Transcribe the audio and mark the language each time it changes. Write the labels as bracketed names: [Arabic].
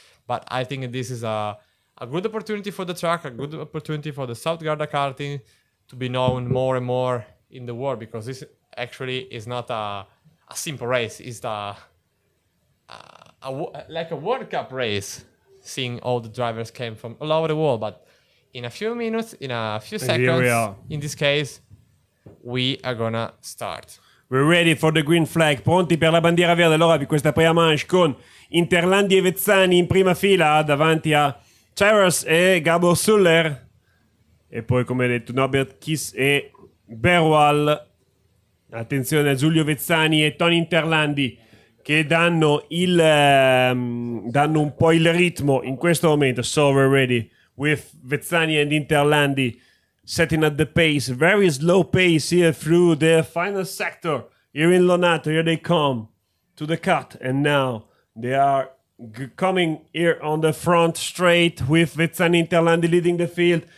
[English] But I think this is a good opportunity for the track, a good opportunity for the South Garda Karting to be known more and more in the world, because this actually is not a simple race. It's like a World Cup race, seeing all the drivers came from all over the world. But in a few minutes, in a few seconds, in this case, we are gonna start. We're ready for the green flag, [Italian] pronti per la bandiera verde allora di questa prima manche con Interlandi e Vezzani in prima fila davanti a Tyrus e Gabor Suller, e poi come detto Norbert Kiss e Berwal. Attenzione a Giulio Vezzani e Tony Interlandi che danno un po' il ritmo in questo momento. [English] So we're ready with Vezzani and Interlandi setting up the pace, very slow pace here through the final sector here in Lonato. Here they come to the cut, and now they are coming here on the front straight with Vezzani and Interlandi leading the field.